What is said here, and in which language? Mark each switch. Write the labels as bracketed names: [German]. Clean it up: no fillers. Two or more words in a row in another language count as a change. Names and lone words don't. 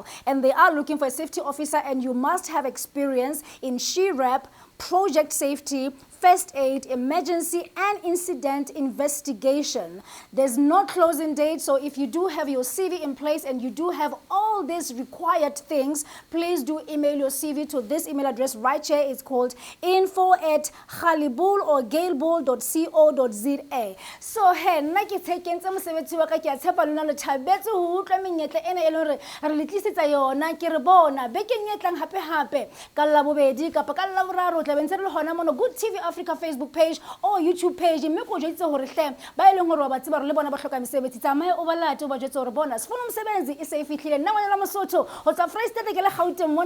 [English] And they are looking for a safety officer, and you must have experience in SHREP, project safety, first aid, emergency and incident investigation. There's no closing date, so if you do have your CV in place and you do have all these required things, please do email your CV to this email address right here. It's called info@galebul or galebul.co.za. [Southern Sotho] So hey, nna ke tshekentse mosebetsi wa ka, ke a tshepa lona le thabetse ho utlwa menyetla ena e le hore re le tlisetsa yona. Ke re bona bekeng e tlang hape ka la bobedi kapa ka la boraro tla bentse le hona mono Good TV Africa [English] Facebook page or YouTube page. [Southern Sotho] Mme go jwetse hore hle ba ile ngoro ba tseba re le bona ba hloka mesebetsi tsamaye o balate o ba jwetse hore bona Sfun'umsebenzi e se e fihlile nna ngwana la Mosotho ho tsa Freestata ke le Gauteng mona.